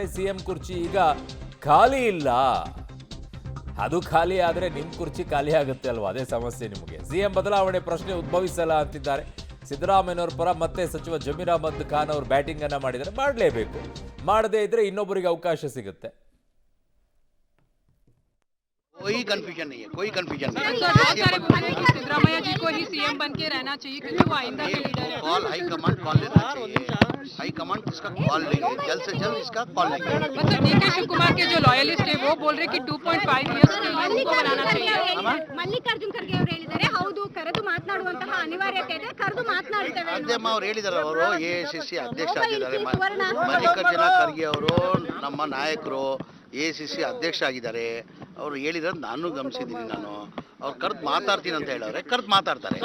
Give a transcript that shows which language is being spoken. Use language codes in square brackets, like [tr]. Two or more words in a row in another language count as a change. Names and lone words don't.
[kn] ಸಿಎಂ ಕುರ್ಚಿ ಈಗ ಖಾಲಿ ಇಲ್ಲ, ಅದು ಖಾಲಿ ಆದರೆ ನಿಮ್ಮ ಕುರ್ಚಿ ಖಾಲಿ ಆಗುತ್ತೆ ಅಲ್ವಾ? ಅದೇ ಸಮಸ್ಯೆ ನಿಮಗೆ. ಸಿಎಂ ಬದಲಾವಣೆ ಪ್ರಶ್ನೆ ಉದ್ಭವಿಸಲ್ಲ ಅಂತಿದ್ದಾರೆ ಸಿದ್ದರಾಮಯ್ಯನವರ ಪರ. ಮತ್ತೆ ಸಚಿವ ಜಮೀರ್ ಅಹಮದ್ ಖಾನ್ ಅವರು ಬ್ಯಾಟಿಂಗ್ ಅನ್ನ ಮಾಡಿದರೆ ಮಾಡಲೇಬೇಕು, ಮಾಡದೇ ಇದ್ರೆ ಇನ್ನೊಬ್ಬರಿಗೆ ಅವಕಾಶ ಸಿಗುತ್ತೆ. [hi] कोई कंफ्यूजन नहीं है, कोई कंफ्यूजन नहीं है। सिद्धरामैया जी को ही सीएम बन के रहना चाहिए क्योंकि वो आइंदा के लीडर है। कॉल [en] high command [hi] कॉल लेना चाहिए, [en] high command [hi] इसका कॉल लेंगे, जल्द से जल्द इसका कॉल लेंगे। मतलब डीके शिव कुमार के जो लॉयलिस्ट है वो बोल रहे कि 2.5 इयर्स के लिए उनको बनाना चाहिए। [kn] ಮಲ್ಲಿಕಾರ್ಜುನ್ ಖರ್ಗೆ ಅವರು ಹೇಳಿದ್ದಾರೆ, ಹೌದು ಕರೆದು ಮಾತನಾಡುವಂತಹ ಅನಿವಾರ್ಯತೆ ಇದೆ, ಕರೆದು ಮಾತನಾಡ್ತೇವೆ. ಅದೇಮ್ಮ ಅವ್ರು ಹೇಳಿದಾರೆ, ಅವರು ಎಐಸಿಸಿ ಅಧ್ಯಕ್ಷ ಆಗಿದ್ದಾರೆ. ಮಲ್ಲಿಕಾರ್ಜುನ ಖರ್ಗೆ ಅವರು ನಮ್ಮ ನಾಯಕರು, ಎಐಸಿಸಿ ಅಧ್ಯಕ್ಷ ಆಗಿದ್ದಾರೆ. ಅವರು ಹೇಳಿರೋದು ನಾನು ಗಮನಿಸಿದ್ದೀನಿ. ನಾನು ಅವ್ರು ಕರೆದು ಮಾತಾಡ್ತೀನಿ ಅಂತ ಹೇಳಿದ್ರೆ ಕರೆದು ಮಾತಾಡ್ತಾರೆ.